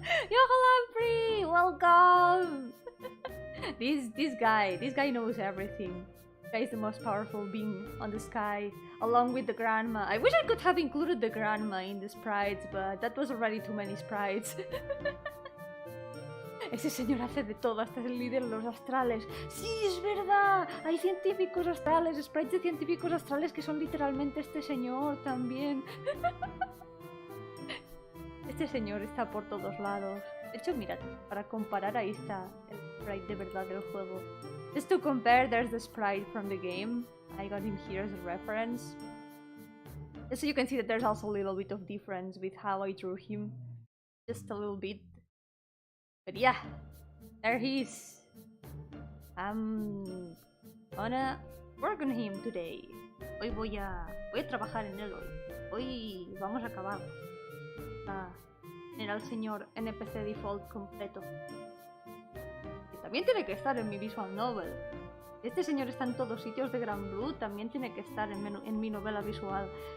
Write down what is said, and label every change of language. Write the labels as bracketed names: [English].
[English] Yo-hooo, Lampri! Welcome! This guy knows everything. This guy is the most powerful being on the sky, along with the grandma. I wish I could have included the grandma in the sprites, but that was already too many sprites. [Spanish] Ese señor hace de todo, hasta es el líder de los astrales. ¡Sí, es verdad! Hay científicos astrales, sprites de científicos astrales que son literalmente este señor también. Este señor está por todos lados. De hecho, mirad, para comparar, ahí está el sprite de verdad del juego. [English] Just to compare, there's the sprite from the game. I got him here as a reference. Just so you can see that there's also a little bit of difference with how I drew him. Just a little bit. But yeah, there he is. I'm gonna work on him today. [Spanish] Hoy voy a trabajar en él hoy. Hoy vamos a acabar. Tener al señor NPC default completo. Que también tiene que estar en mi visual novel. Este señor está en todos sitios de Granblue, también tiene que estar en mi novela visual.